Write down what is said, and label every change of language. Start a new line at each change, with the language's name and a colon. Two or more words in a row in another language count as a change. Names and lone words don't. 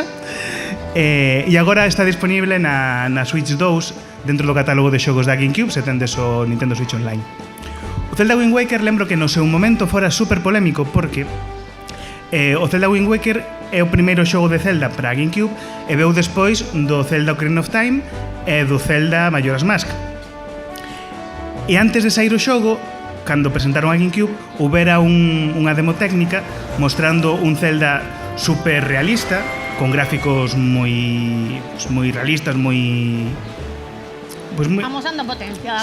Galician: E agora está disponible na Switch 2 dentro do catálogo de xogos da GameCube, se tendes o Nintendo Switch Online. O Zelda Wind Waker lembro que no seu momento fora super polémico porque o Zelda Wind Waker é o primeiro xogo de Zelda para a GameCube e veu despois do Zelda Ocarina of Time e do Zelda Majora's Mask. E antes de sair o xogo, cando presentaron a GameCube, houbera unha demo técnica mostrando un Zelda super realista, con gráficos moi realistas, moi... Amosando a potencia da